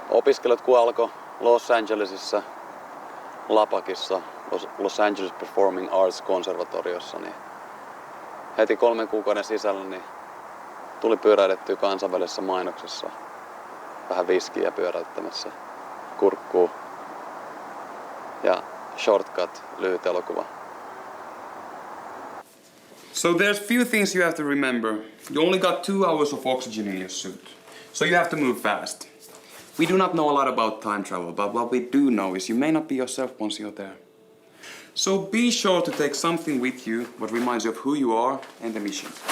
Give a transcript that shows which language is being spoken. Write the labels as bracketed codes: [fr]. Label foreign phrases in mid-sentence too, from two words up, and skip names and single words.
[fi] Opiskelut kun alkoi Los Angelesissa, Lapakissa, Los Angeles Performing Arts konservatoriossa, niin heti 3 kuukauden sisällä niin tuli pyöräydettyä kansainvälisessä mainoksessa. Vähän viskiä pyöräyttämässä, kurkkuu ja Shortcut, lyhyt elokuva. [en] So there's few things you have to remember. You only got 2 hours of oxygen in your suit. So you have to move fast. We do not know a lot about time travel, but what we do know is you may not be yourself once you're there. So be sure to take something with you what reminds you of who you are and the mission.